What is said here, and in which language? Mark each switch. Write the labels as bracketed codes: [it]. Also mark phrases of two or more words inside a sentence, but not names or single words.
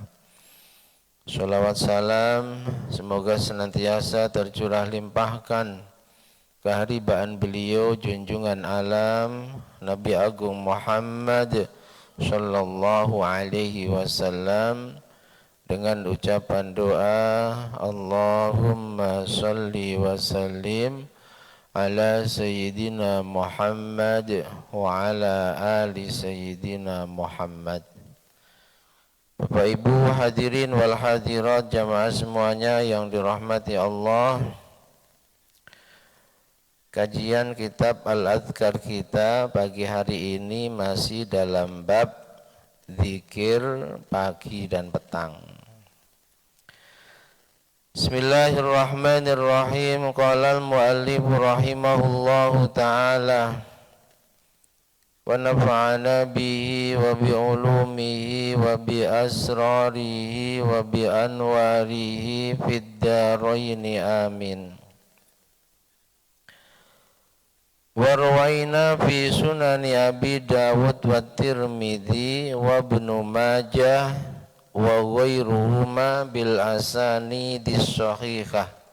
[id] Sholawat salam semoga senantiasa tercurah limpahkan keharibaan beliau junjungan alam Nabi Agung Muhammad [ar] صلى الله عليه وسلم [id] dengan ucapan doa [ar] اللهم صل وسلم على سيدنا محمد وعلى آل سيدنا محمد. [id] Bapak Ibu [ar] الحاضرين والحاضرات [id] jamaah semuanya yang dirahmati Allah, kajian kitab Al-Adhkar kita pagi hari ini masih dalam bab zikir pagi dan petang. [ar] بسم الله الرحمن الرحيم. قال المؤلف رحمه الله تعالى ونفعنا به وبعلومه وبأسراره وبأنواره في الدارين آمين. وروينا في سنن أبي داود والترمذي وابن ماجه وغيرهما بالأسانيد الصحيحة